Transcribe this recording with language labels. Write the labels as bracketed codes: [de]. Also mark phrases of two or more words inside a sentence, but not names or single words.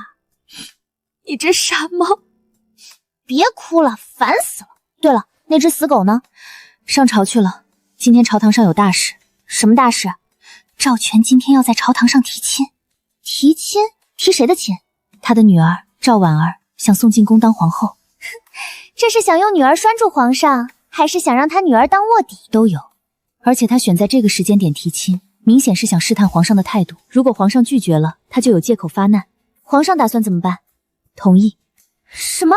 [zh] 你這傻貓！別哭了，煩死了！對了，那隻死狗呢？上朝去了。今天朝堂上有大事。什麼大事？趙全今天要在朝堂上提親。提親？提誰的親？他的女兒趙婉兒想送進宮當皇後。這是想用女兒拴住皇上，還是想讓他女兒當臥底？都有。而且他選在這個時間點提親，明顯是想試探皇上的態度。如果皇上拒絕了，他就有借口發難。皇上打算怎麼辦？同意。什麼？